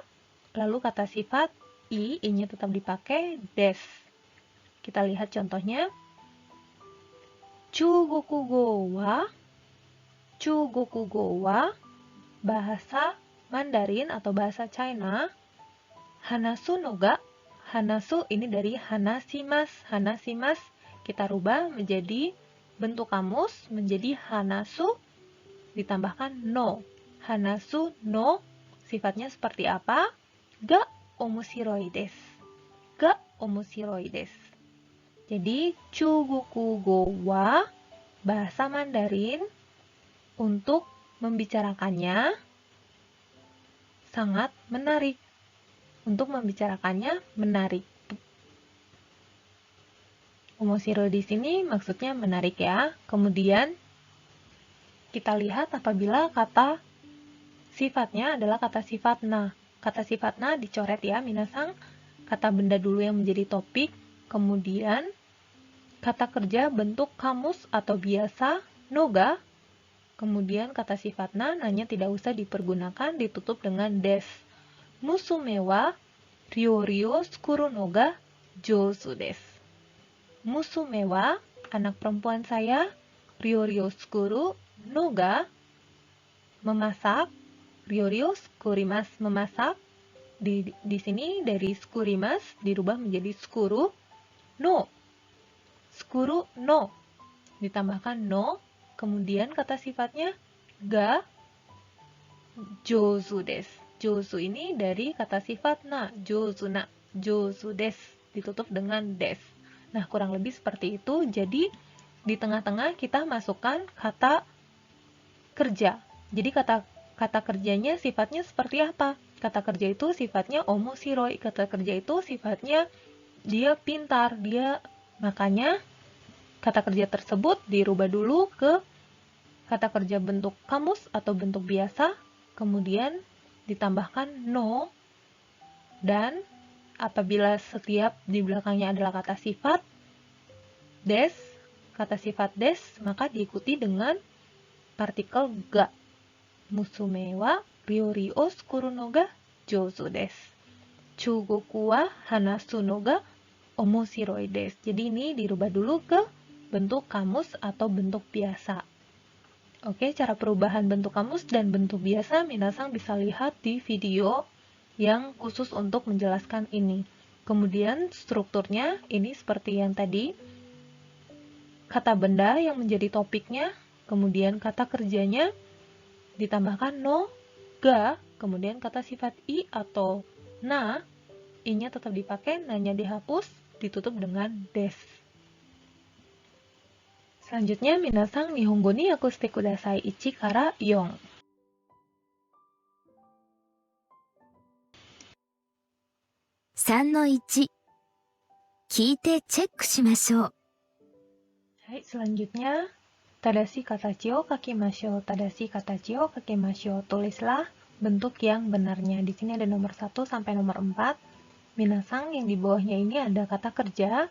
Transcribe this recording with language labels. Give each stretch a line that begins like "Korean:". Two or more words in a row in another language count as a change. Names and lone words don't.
Indonesian: Lalu kata sifat i-nya tetap dipakai des. Kita lihat contohnya.
Japanese: 中国語は
Indonesian: bahasa Mandarin atau bahasa China.
Japanese: 話すのが,
Indonesian: hanasu ini dari hanasimas. Hanasimas kita rubah menjadi bentuk kamus menjadi hanasu ditambahkan no.
Japanese: 話すの
Indonesian: sifatnya seperti apa?
Japanese: が面白いです. が面白いです.
Indonesian: Jadi,
Japanese: 中国語は
Indonesian: bahasa Mandarin untuk membicarakannya sangat menarik. Untuk membicarakannya menarik. Omoshiro di sini maksudnya menarik ya. Kemudian kita lihat apabila kata sifatnya adalah kata sifat na. Kata sifat na dicoret ya, minasang. Kata benda dulu yang menjadi topik. Kemudian kata kerja bentuk kamus atau biasa, noga. Kemudian kata sifat nanya tidak usah dipergunakan, ditutup dengan des.
Japanese: 娘は料理を作るのが上手です. 娘は,
Indonesian: anak perempuan saya,
Japanese: 料理を作るのが, memasak. 料理を作ります,
Indonesian: memasak. Di sini dari tsukurimasu dirubah menjadi
Japanese: 作るの. 作るの.
Indonesian: Ditambahkan no. Kemudian kata sifatnya
Japanese: が上手です.
Indonesian: Jouzu ini dari kata sifat na.
Japanese: 上手な. 上手です.
Indonesian: Ditutup dengan des. Nah, kurang lebih seperti itu. Jadi, di tengah-tengah kita masukkan kata kerja. Jadi, kata kerjanya sifatnya seperti apa? Kata kerja itu sifatnya omoshiroi. Kata kerja itu sifatnya dia pintar. Makanya kata kerja tersebut dirubah dulu ke kata kerja bentuk kamus atau bentuk biasa, kemudian ditambahkan no, dan apabila setiap di belakangnya adalah kata sifat des, kata sifat des, maka diikuti dengan partikel ga.
Japanese: 娘は料理を作るのが上手です. 中国は話すのが面白いです.
Indonesian: Jadi ini dirubah dulu ke bentuk kamus atau bentuk biasa. Oke, cara perubahan bentuk kamus dan bentuk biasa minasang bisa lihat di video yang khusus untuk menjelaskan ini. Kemudian strukturnya ini seperti yang tadi. Kata benda yang menjadi topiknya, kemudian kata kerjanya ditambahkan no, ga, kemudian kata sifat i atau na, i-nya tetap dipakai, na-nya dihapus, ditutup dengan des. Selanjutnya,
Japanese: みなさん日本語に訳してください 1 から4. 聞いてチェックしましょう. Selanjutnya, 正しい形を書きましょう. 正しい形を書きましょう.
Indonesian: Tulislah bentuk yang benarnya. Di sini ada nomor 1 sampai nomor 4. Minasang yang di bawahnya ini ada kata kerja.